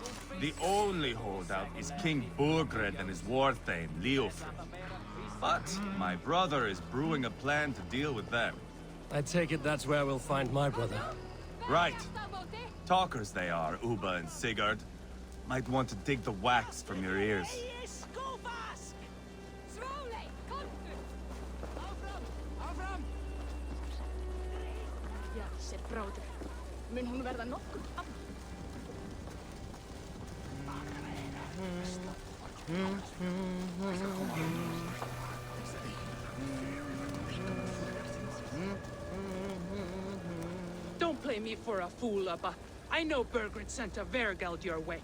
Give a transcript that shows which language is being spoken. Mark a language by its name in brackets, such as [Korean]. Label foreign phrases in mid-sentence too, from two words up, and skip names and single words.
[English] The only holdout is King Burgred and his war thane, Leofric. But my brother is brewing a plan to deal with them. I take it that's where we'll find my brother. Right. Talkers they are, Ubba and Sigurd. Might want to dig the wax from your ears. [Icelandic] Ja, se bróðir. Mun hún verða nokkuð af... [English] Don't play me for a fool, Ubba. I know Burgred sent a Vergeld your way.